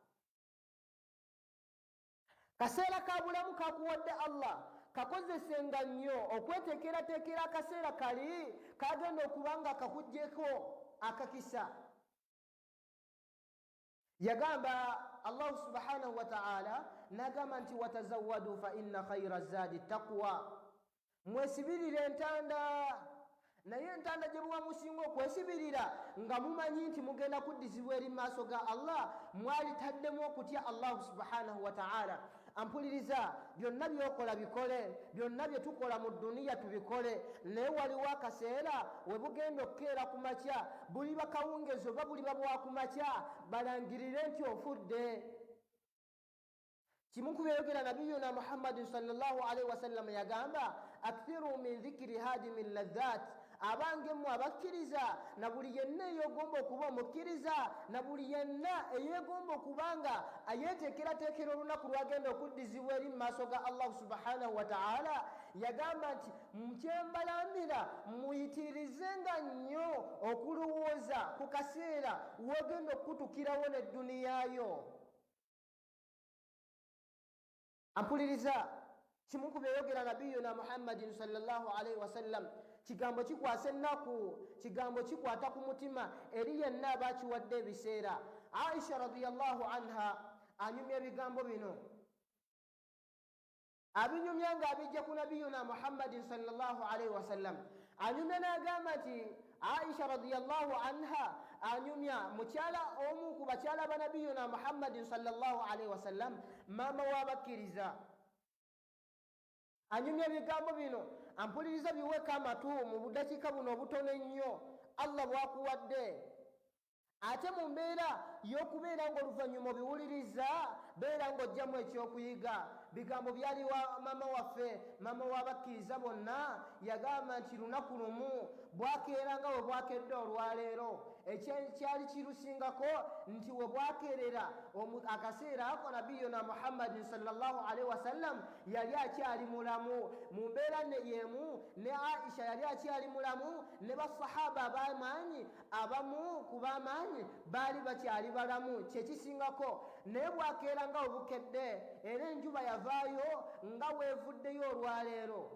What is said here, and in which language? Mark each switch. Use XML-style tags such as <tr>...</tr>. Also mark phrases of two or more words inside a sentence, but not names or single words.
<lg>Kaseera ka bulamu kakuwadde Allah, kakozesenga nnyo okweteekerateekera akaseera kali kagenda okuba nga kakuggyeko akakisa. Yagamba Allah</lg> <ar>سبحانه وتعالى,</ar> <lg>n'agamba nti</lg> <ar>وتزودوا فإن خير الزاد التقوى.</ar> <lg>Mwesibirire entanda, naye entanda gye muba musinga okwesibirira nga mumanyi nti mugenda kuddizibwa eri maaso ga Allah, mwalitaddemu okutya Allah</lg> <ar>سبحانه وتعالى.</ar> <lg>Ampuliriza, byonna byokola bikole, byonna bye tukola mu dduniya tubikole, naye waliwo akaseera we bugenda okukeera ku makya, buli bakawungeezi oba buli babwa ku makya, balangirire nti ofudde. Kimu ku byayogera nabiyuna Muhammadin</lg> <ar>صلى الله عليه وسلم</ar> <lg>yagamba,</lg> <ar>أكثروا من ذكر هادم اللذات,</ar> <lg>abange mmwe abakkiriza na buli yenna eyogomba okuba omukkiriza na buli yenna eyegomba okubanga ayeteekerateekera olunaku lwagenda okuddizibwa eri mu maaso ga Allah</lg> <ar>سبحانه وتعالى,</ar> <lg>yagamba nti mukyembalambira muyitirizenga nnyo okulowooza ku kaseera wogenda okutukirawo n'edduniyayo. Ampuliriza, kimu ku byayogera nabiyuna Muhammadin</lg> <ar>صلى الله عليه وسلم,</ar> <lg>kigambo kikwasa ennaku, kigambo kikwata ku mutima eri yenna abakiwadde ebiseera. Aisha</lg> <ar>رضي الله عنها</ar> <lg>anyumya ebigambo bino. abinyumya ng'abijja ku nabiyuna Muhammadin</lg> <ar>صلى الله عليه وسلم.</ar> <lg>Anyumya n'agamba nti Aisha</lg> <ar>رضي الله عنها</ar> <lg>anyumya mukyala omu ku bakyala ba nabiyuna Muhammadin</lg> <ar>صلى الله عليه وسلم,</ar> <lg>maama w'abakkiriza. Anyumya ebigambo bino ampuliriza biweka amatu mu budakiika buno obutono ennyo Allah bwakuwadde. Ate mu mbeera y'okubeera ng'oluvannyuma obiwuliriza beera ng'ojjamu ekyokuyiga. Bigambo byali wa maama waffe, maama w'abakkiriza bonna, yagamba nti lunaku lumu bwakeera nga we bwakedde olwaleero, ekyali kirusingako nti we bwakeerera akaseera ako nabiyuna Muhammadin</lg> <ar>صلى الله عليه وسلم</ar> <lg>yali akyali mulamu. Mu mbeera yemu ne Aisha yali akyali mulamu, ne basahaba ab'amaanyi abamu ku b'amaanyi baali bakyali balamu kyekisingako. Naye bwakeera nga obukedde era enjuba yavaayo nga weevuddeyo olwaleero.</lg>